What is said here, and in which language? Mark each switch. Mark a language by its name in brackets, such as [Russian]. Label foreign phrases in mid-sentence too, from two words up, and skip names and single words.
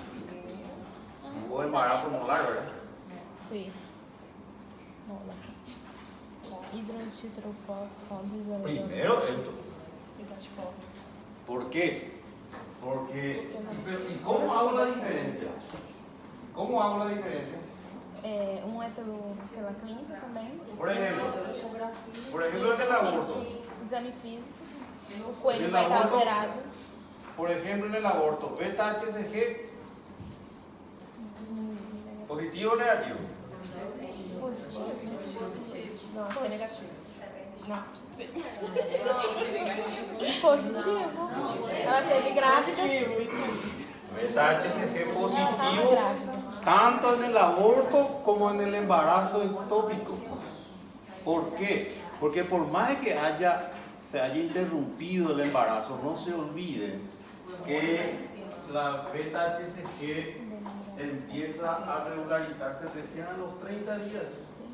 [Spanish] O embarazo molar, ¿verdad? Sí. Hidroxitrofóbico. Primero esto. ¿Por qué? Porque, ¿y cómo hago la diferencia? ¿Cómo hago la diferencia? [Portuguese] É pela clínica também. [Spanish] Por ejemplo, el del aborto. [Portuguese] Exame físico. O coelho vai estar alterado. [Spanish] Por ejemplo, en el aborto, beta-HCG, ¿positivo o negativo? [Portuguese] Positivo. Não, acho que é negativo. Não, sim. Positivo. Ela teve grávida. [Spanish] Beta-HCG positivo, tanto en el aborto como en el embarazo ectópico. ¿Por qué? Porque por más que se haya interrumpido el embarazo, no se olviden que la beta-HCG empieza a regularizarse recién a los 30 días.